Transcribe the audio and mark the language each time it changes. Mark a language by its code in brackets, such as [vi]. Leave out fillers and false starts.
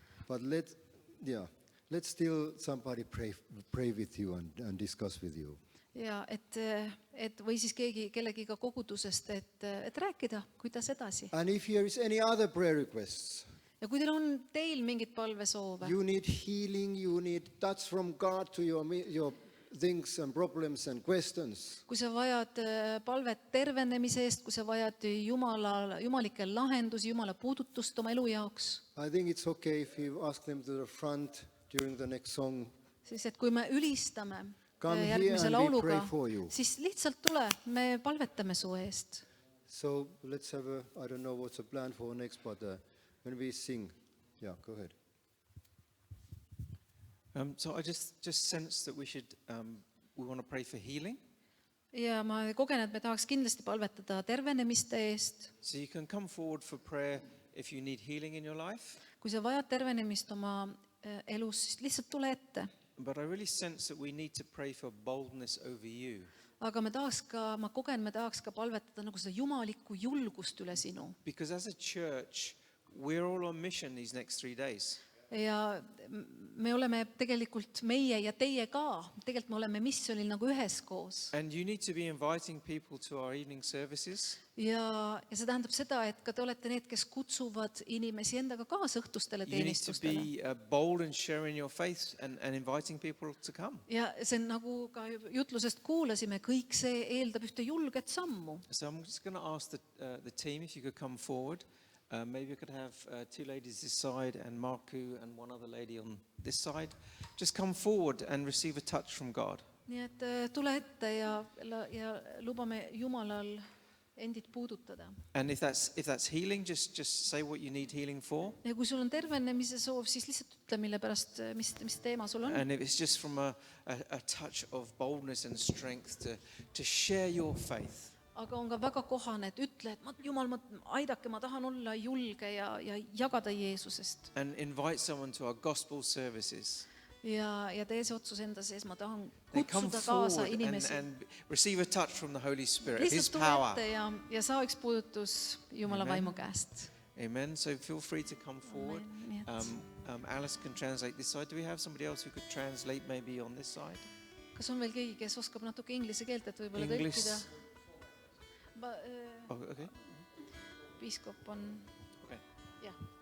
[en] But let's still somebody pray with you and discuss with you. [et] Ja, et või siis kellegiga kogudusest, et rääkida, kuidas edasi. [en] And if there is any other prayer requests, [et] Ja kui teil mingit palvesoove, [en] you need healing, you need touch from God to your things and problems and questions, [et] kui sa vajad palvet tervenemise eest, kui sa vajad jumalikke lahendusi, Jumala puudutust oma elu jaoks, [en] I think it's okay if you ask them to the front during the next song. [et] siis et kui me ülistame [en] Come here [et] järgmise [en] and we [et] lauluga, [en] pray for you. [et] siis lihtsalt tule, me palvetame su eest. [en] So let's have I don't know what's the plan for next, but when we sing, go ahead. So I just sense that we want to pray for healing. [et] Ja ma kogen, et me tahaks kindlasti palvetada tervenemiste eest. [en] So you can come forward for prayer if you need healing in your life. [et] Kui sa vajad tervenemist oma elus, siis lihtsalt tule ette. [en] But I really sense that we need to pray for boldness over you. [et] Aga me tahaks ka palvetada nagu seda jumalikku julgust üle sinu. [en] Because as a church, we're all on mission these next 3 days. [et] Ja me oleme tegelikult meie ja teie ka. Tegelikult me oleme missionil nagu üheskoos. [en] And you need to be inviting people to our evening services. [et] Ja see tähendab seda, et ka te olete need, kes kutsuvad inimesi endaga kaasa õhtustele [en] You need to [et] teenistustele. [en] be bold in sharing your faith and inviting people to come. [et] Ja see on nagu ka jutlusest kuulasime, kõik see eeldab ühte julget sammu. [en] So I'm just going to ask the team if you could come forward. Maybe we could have 2 ladies this side and Marku and one other lady on this side. Just come forward and receive a touch from God. [et] Nii et tule ette ja lubame Jumalal endid puudutada. [en] And if that's healing, just say what you need healing for. [et] Ja kui sul on tervenemise soov, siis lihtsalt ütle, mille pärast, mis teema sul on. [en] And if it's just from a touch of boldness and strength to share your faith. [et] Aga on ka väga kohane, et ütle, et Jumal, aidake, ma tahan olla julge ja jagada Jeesusest. [en] And invite someone to our gospel services. [et] Ja tee see otsus enda sees, ma tahan [en] They come [et] kutsuda kaasa [en] forward [et] inimesi. [en] and receive a touch from the Holy Spirit, His [et] Lihtsalt tule [en] power. [et] ette ja saa üks puudutus Jumala vaimu käest. [en] Amen. So feel free to come forward. [et] Amen. Nii et [en] Alice can translate this side. Do we have somebody else who could translate maybe on this side? [et] kas on veel keegi, kes oskab natuke inglise keelt, et võib-olla [en] English. [et] tõlkida? [en] Oh, okay. [et] Piiskop on, [en] Okay. [et] jah.